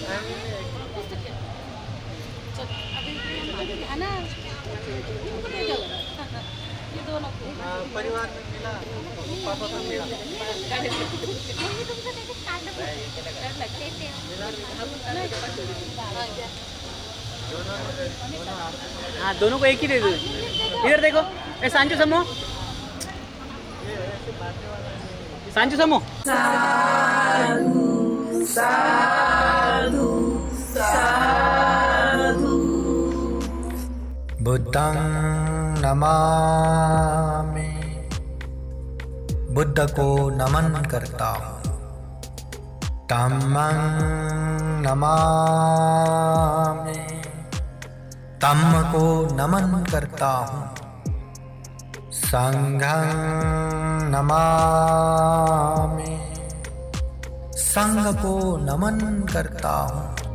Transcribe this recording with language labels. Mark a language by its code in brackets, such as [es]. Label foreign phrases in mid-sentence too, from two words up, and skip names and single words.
[hi] परिवार में मिला, पापा को मिला। हाँ दोनों को एक ही दे दो। इधर देखो, ए सांचू समो, सांचू समो। [pi] बुद्धं नमामि, [hi] बुद्ध को नमन करता हूँ। [pi] धम्मं नमामि, [hi] धम्म को नमन करता हूँ। [pi] संघं नमामि, [hi] संघ को नमन करता हूँ।